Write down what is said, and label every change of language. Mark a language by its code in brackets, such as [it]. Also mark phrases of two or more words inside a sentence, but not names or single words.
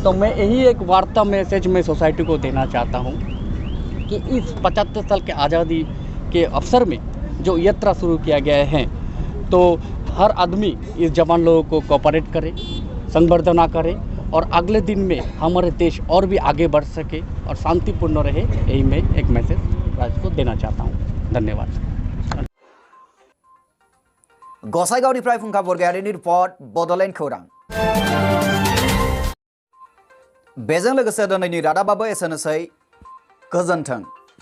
[hi] तो मैं यही एक वार्ता मैसेज मैं सोसाइटी को देना चाहता हूँ कि इस 75 साल के आज़ादी के अवसर में जो यात्रा शुरू किया गया है, तो हर आदमी इस जवान लोगों को कोऑपरेट करे, संवर्धना करे और अगले दिन में हमारे देश और भी आगे बढ़ सके और शांतिपूर्ण रहे। यही मैं एक मैसेज राज्य को देना चाहता हूँ। धन्यवाद। [brx] गसाइगावनिफ्राय फुंखा बरगयारिनि रिपर्ट बड'लेण्ड खौरां। बेजों लोगोसे दिनैनि रादाबाबो एसेनोसै। गोजोन्थों।